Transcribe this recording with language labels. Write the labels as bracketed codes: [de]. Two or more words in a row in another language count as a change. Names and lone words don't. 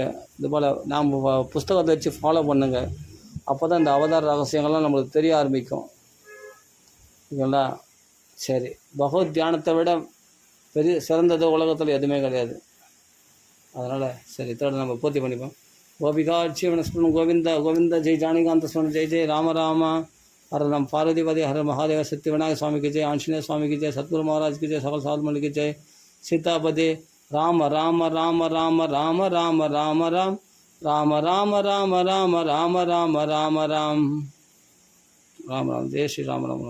[ta] இதுபோல் நாம் புஸ்தகத்தை வச்சு ஃபாலோ பண்ணுங்கள். அப்போ தான் இந்த அவதார ரகசியங்கள்லாம் நம்மளுக்கு தெரிய ஆரம்பிக்கும். இல்லைங்களா? சரி, பகவத் தியானத்தை விட சிறந்தது உலகத்தில் எதுவுமே கிடையாது. அதனால் சரி, இதோட நம்ம பூர்த்தி பண்ணிப்போம். [sa] गोपिका जीवनस्मरणम् गोविन्दा गोविन्दा. जय जानकान्त स्मरणम्. जय जय राम रामा. [hi] हर राम पार्वतीपति हर महादेव सत्य विनायक स्वामी की जय. आंजनेय स्वामी की जय. सतगुरु महाराज की जय. सकल साधुमल की जय. सीतापदे राम राम राम राम राम राम राम राम राम राम राम राम राम राम राम राम राम राम राम. जय श्री राम राम राम.